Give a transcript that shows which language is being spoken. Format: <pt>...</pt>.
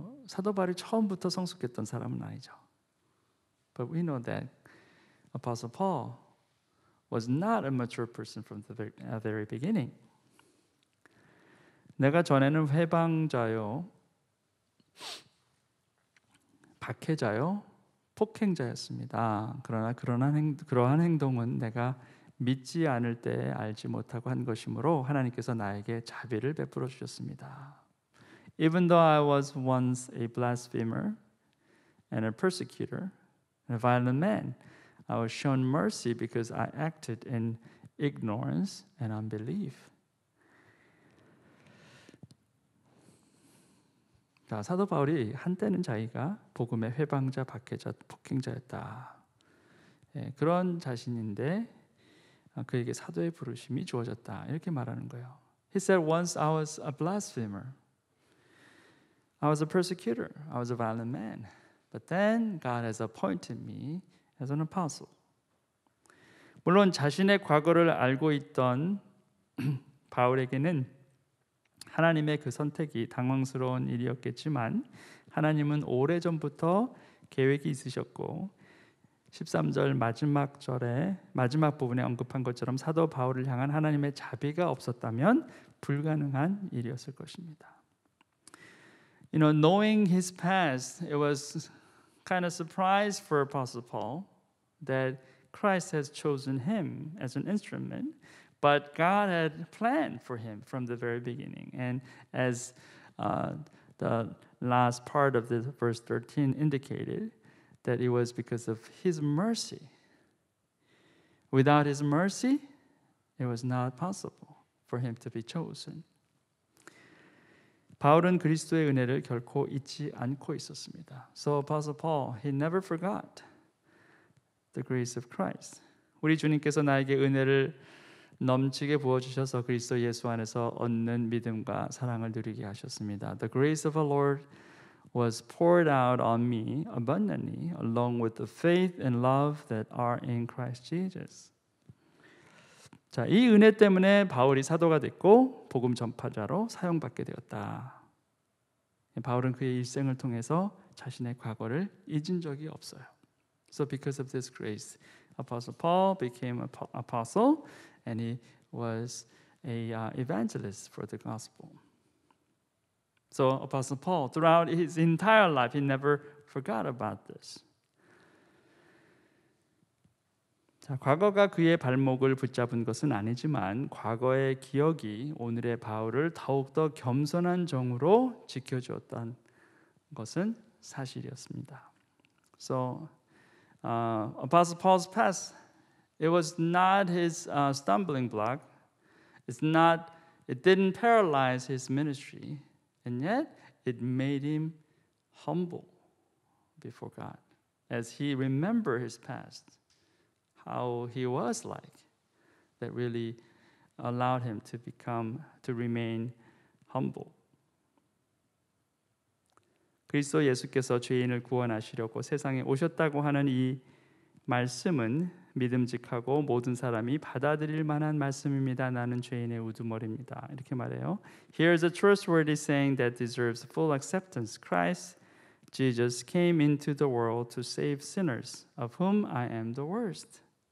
<ko>사도 바울이 처음부터 성숙했던 사람은 아니죠.</ko> <en>But we know that Apostle Paul was not a mature person from the very beginning.</en> <ko>내가 전에는 회방자요, 박해자요, 폭행자였습니다. 그러나 그러한 행동은 내가 믿지 않을 때 알지 못하고 한 것이므로 하나님께서 나에게 자비를 베풀어 주셨습니다.</ko> <en>Even though I was once a blasphemer and a persecutor and a violent man, I was shown mercy because I acted in ignorance and unbelief.</en> <ko>자, 사도 바울이 한때는 자기가 복음의 회방자, 박해자, 폭행자였다. 그런 자신인데 그에게 사도의 부르심이 주어졌다. 이렇게 말하는 거예요.</ko> <en>He said, once I was a blasphemer. I was a persecutor. I was a violent man. But then God has appointed me as an apostle.</en> <ko>물론 자신의 과거를 알고 있던 바울에게는 하나님의 그 선택이 당황스러운 일이었겠지만 하나님은 오래전부터 계획이 있으셨고 13절 마지막 부분에 언급한 것처럼 사도 바울을 향한 하나님의 자비가 없었다면 불가능한 일이었을 것입니다.</ko> <en>Knowing his past, it was kind of surprise for Apostle Paul that Christ has chosen him as an instrument, but God had planned for him from the very beginning. And as the last part of the verse 13 indicated, that it was because of his mercy. Without his mercy, it was not possible for him to be chosen.</en> <ko>바울은 그리스도의 은혜를 결코 잊지 않고 있었습니다.</ko> <en>So Apostle Paul, he never forgot the grace of Christ.</en> <ko>우리 주님께서 나에게 은혜를 넘치게 부어주셔서 그리스도 예수 안에서 얻는 믿음과 사랑을 누리게 하셨습니다.</ko> <en>The grace of our Lord was poured out on me abundantly, along with the faith and love that are in Christ Jesus.</en> <ko>자, 이 은혜 때문에 바울이 사도가 됐고 복음 전파자로 사용받게 되었다. 바울은 그의 일생을 통해서 자신의 과거를 잊은 적이 없어요.</ko> <en>So because of this grace, Apostle Paul became an apostle, and he was a evangelist for the gospel. So Apostle Paul, throughout his entire life, he never forgot about this.</en> <ko>자, 과거가 그의 발목을 붙잡은 것은 아니지만 과거의 기억이 오늘의 바울을 더욱더 겸손한 종으로 지켜주었던 것은 사실이었습니다.</ko> <en>So Apostle Paul's past, it was not his stumbling block. It didn't paralyze his ministry, and yet it made him humble before God as he remembered his past. How he was like, that really allowed him to remain humble.</en> <ko>그리스도 예수께서 죄인을 구원하시려고 세상에 오셨다고 하는 이 말씀은 믿음직하고 모든 사람이 받아들일 만한 말씀입니다. 나는 죄인의 우두머리입니다. 이렇게 말해요.</ko> <en>Here is a trustworthy saying that deserves full acceptance. Christ Jesus came into the world to save sinners, of whom I am the worst.</en>